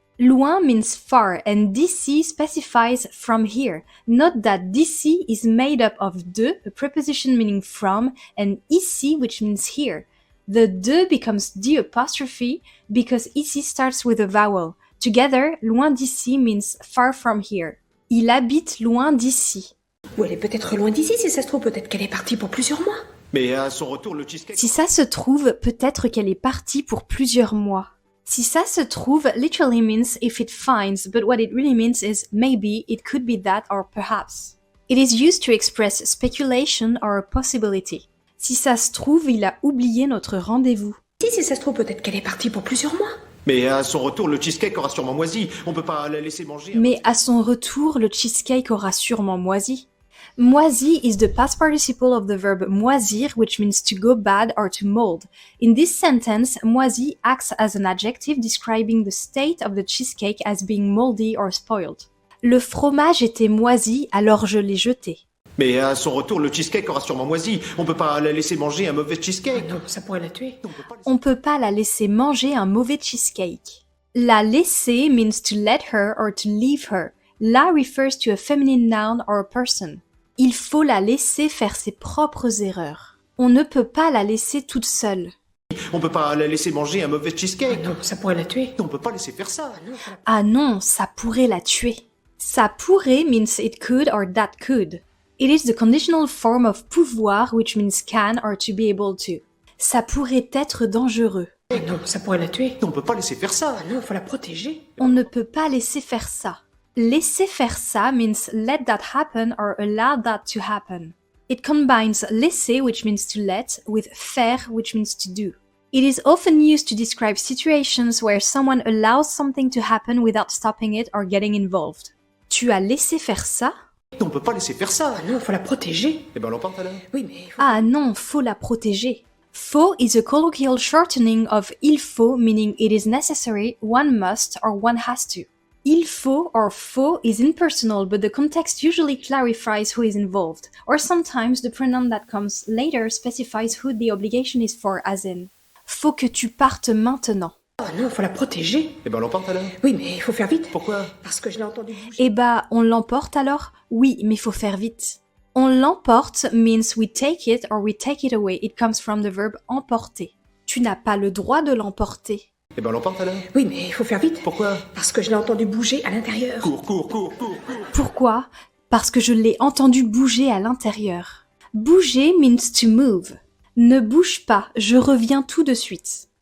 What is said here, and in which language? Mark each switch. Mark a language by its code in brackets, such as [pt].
[en] Loin means far and d'ici specifies from here. Note that d'ici is made up of de, a preposition meaning from, and ici which means here. The de becomes the apostrophe because ici starts with a vowel. Together, loin d'ici means far from here. [fr] Il habite loin d'ici. Ou elle est peut-être loin d'ici, si ça se trouve, peut-être qu'elle est partie pour plusieurs mois. Mais à son retour, le cheesecake... Si ça se trouve, peut-être qu'elle est partie pour plusieurs mois. [en] Si ça se trouve literally means if it finds, but what it really means is maybe, it could be that, or perhaps. It is used to express speculation or a possibility. [fr] Si ça se trouve, il a oublié notre rendez-vous. Si ça se trouve, peut-être qu'elle est partie pour plusieurs mois. Mais à son retour, le cheesecake aura sûrement moisi. On peut pas la laisser manger... Mais à son retour, le cheesecake aura sûrement moisi. [en] Moisi is the past participle of the verb moisir, which means to go bad or to mold. In this sentence, moisi acts as an adjective describing the state of the cheesecake as being moldy or spoiled. [fr] Le fromage était moisi, alors je l'ai jeté. Mais à son retour, le cheesecake aura sûrement moisi. On peut pas la laisser manger un mauvais cheesecake. Non, ça pourrait la tuer. On peut pas la laisser manger un mauvais cheesecake. [en] La laisser means to let her or to leave her. La refers to a feminine noun or a person. [fr] Il faut la laisser faire ses propres erreurs. On ne peut pas la laisser toute seule. On peut pas la laisser manger un mauvais cheesecake. Non, ça pourrait la tuer. On peut pas laisser faire ça. Ah non, ça pourrait la tuer. [en] Ça pourrait means it could or that could. It is the conditional form of pouvoir which means can or to be able to. [fr] Ça pourrait être dangereux. Non, ça pourrait la tuer. On peut pas laisser faire ça. Ah non, faut la protéger. On ne peut pas laisser faire ça. [en] Laisser faire ça means let that happen or allow that to happen. It combines laisser, which means to let, with faire, which means to do. It is often used to describe situations where someone allows something to happen without stopping it or getting involved. [fr] Tu as laissé faire ça? On peut pas laisser faire ça. Ah non, faut la protéger. Eh ben, on l'emporte alors. Oui, mais... Ah non, faut la protéger. [en] Faut is a colloquial shortening of il faut, meaning it is necessary, one must, or one has to. Il faut or faut is impersonal, but the context usually clarifies who is involved, or sometimes the pronoun that comes later specifies who the obligation is for, as in [fr] faut que tu partes maintenant. Ah non, faut la protéger. Eh ben, on l'emporte alors. Oui, mais il faut faire vite. Pourquoi? Parce que je l'ai entendu bouger. Eh bah, on l'emporte alors? Oui, mais faut faire vite. [en] On l'emporte means we take it or we take it away. It comes from the verb emporter. [fr] Tu n'as pas le droit de l'emporter. Eh ben, on l'emporte alors. Oui, mais il faut faire vite. Pourquoi? Parce que je l'ai entendu bouger à l'intérieur. Cours. Pourquoi? Parce que je l'ai entendu bouger à l'intérieur. Bouger [en] means to move. [fr] Ne bouge pas, je reviens tout de suite.